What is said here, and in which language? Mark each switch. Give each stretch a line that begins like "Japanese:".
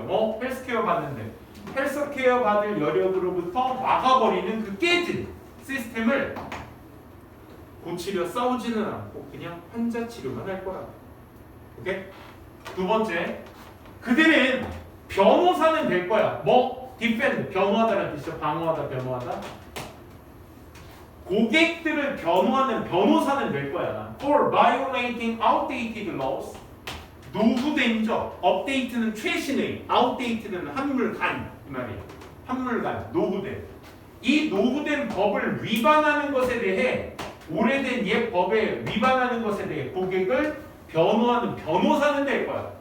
Korean: 뭐 헬스케어 받는데 헬스케어 받을 여력으로부터 막아버리는 그 깨진 시스템을 고치려 싸우지는 않고 그냥 환자 치료만 할 거야. 오케이? 두 번째, 그들은 변호사는 될 거야. 뭐 defend, 변호하다라는 뜻이죠. 방어하다, 변호하다. 고객들을 변호하는 변호사는 될 거야.
English: For violating outdated laws.
Korean: 노후된죠. 업데이트는 최신의, outdated는 한물간 이 말이에요. 한물간, 노후된. 이 노후된 법을 위반하는 것에 대해, 오래된 옛 법에 위반하는 것에 대해 고객을 변호하는 변호사는 될 거야.